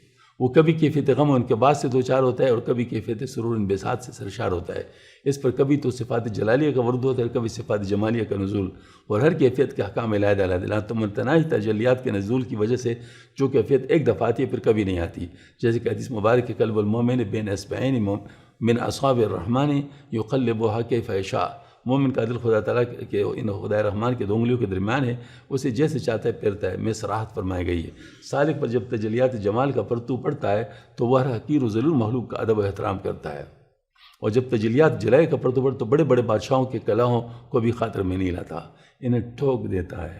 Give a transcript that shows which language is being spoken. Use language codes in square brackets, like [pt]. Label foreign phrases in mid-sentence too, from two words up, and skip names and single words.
[ur] وہ کبھی کیفیت غم و انقباض سے دوچار ہوتا ہے اور کبھی کیفیت سرور انبساط سے سرشار ہوتا ہے. اس پر کبھی تو صفات جلالیہ کا ورود ہوتا ہے، کبھی صفات جمالیہ کا نزول، اور ہر کیفیت کے احکام علیحدہ علیحدہ تو متناہی تجلیات کے نزول کی وجہ سے جو کیفیت ایک دفعہ آتی ہے پھر کبھی نہیں آتی، جیسے کہ حدیث مبارک کے [ar] قلب المومن بین اصبعین من اصحاب الرحمن یقلبها کیف یشاء. [ur] مومن کا دل خدا تعالیٰ کے ان خدا رحمان کے دو انگلیوں کے درمیان ہے، اسے جیسے چاہتا ہے پھیرتا ہے، میں صراحت فرمائی گئی ہے. سالک پر جب تجلیات جمال کا پرتو پڑتا ہے تو وہ ہر حقیر و ذلیل مخلوق کا ادب و احترام کرتا ہے، اور جب تجلیات جلائے کا پرتو پڑتا تو بڑے بڑے بادشاہوں کے کلاہوں کو بھی خاطر میں نہیں لاتا، انہیں ٹھوک دیتا ہے.